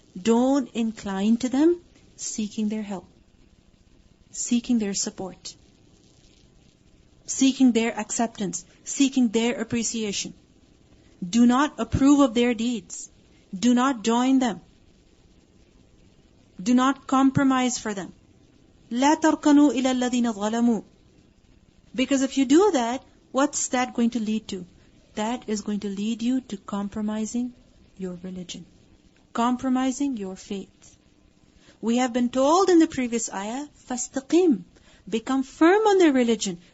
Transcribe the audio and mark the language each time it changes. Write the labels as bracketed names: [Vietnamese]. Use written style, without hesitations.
[English] Don't incline to them seeking their help, seeking their support, seeking their acceptance, seeking their appreciation. Do not approve of their deeds. Do not join them. Do not compromise for them. [Arabic] لا تركنوا إلى الذين ظلموا. [English] Because if you do that, what's that going to lead to? That is going to lead you to compromising your religion, compromising your faith. We have been told in the previous ayah, فَاسْتَقِمْ, become firm on their religion.